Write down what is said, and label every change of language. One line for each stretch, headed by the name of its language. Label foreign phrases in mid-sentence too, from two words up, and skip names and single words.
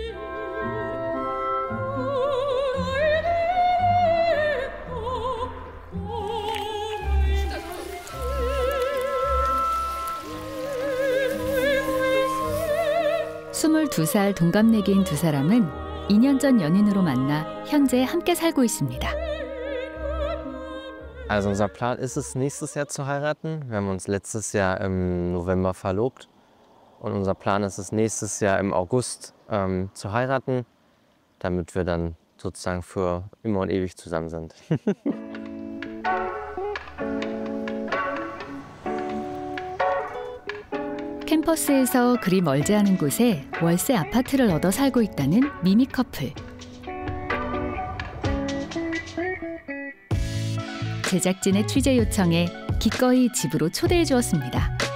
Korean: 스물두 살 동갑내기인 두 사람은 2년 전 연인으로 만나 현재 함께 살고 있습니다.
German: Also unser Plan ist es, nächstes Jahr zu heiraten. Wir haben uns letztes Jahr im November verlobt. Und unser Plan ist es, nächstes Jahr im August zu heiraten, damit wir dann sozusagen für immer und ewig zusammen sind.
Korean: 캠퍼스에서 그리 멀지 않은 곳에 월세 아파트를 얻어 살고 있다는 미미 커플. 제작진의 취재 요청에 기꺼이 집으로 초대해 주었습니다.